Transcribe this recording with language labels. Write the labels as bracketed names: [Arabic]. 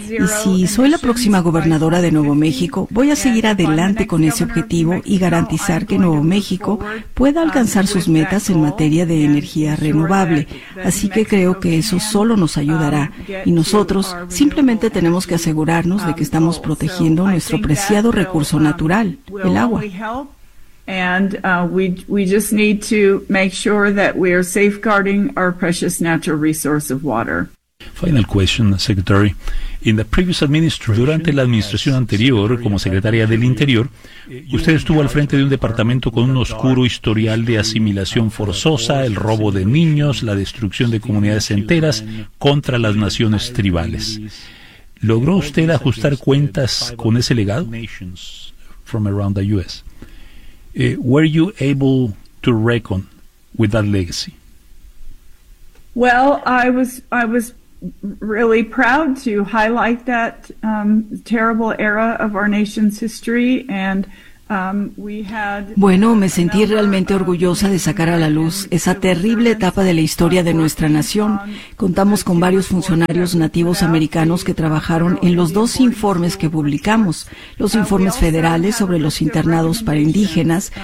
[Spanish] Y si soy la próxima gobernadora de Nuevo México, voy a seguir adelante con ese objetivo y garantizar que Nuevo México pueda alcanzar sus metas en materia de energía renovable. Así que creo que eso solo nos ayudará. Y nosotros simplemente tenemos que asegurarnos de que estamos protegiendo nuestro preciado recurso natural, el agua. [English] And we just need to make sure that we are safeguarding our precious natural resource of water. Final question, Secretary. In the previous administration, [Spanish] durante la administración anterior, como secretaria del Interior, usted estuvo al frente de un departamento con un oscuro historial de asimilación forzosa, el robo de niños, la destrucción de comunidades enteras contra las naciones tribales. ¿Logró usted ajustar cuentas con ese legado? [English] From around the U.S. Were you able to reckon with that legacy? Well, I was really proud to highlight that terrible era of our nation's history, and we had. [Spanish] Bueno, me sentí realmente orgullosa de sacar a la luz esa terrible etapa de la historia de nuestra nación. Contamos con varios funcionarios nativos americanos que trabajaron en los dos informes que publicamos, los informes federales sobre los internados para indígenas.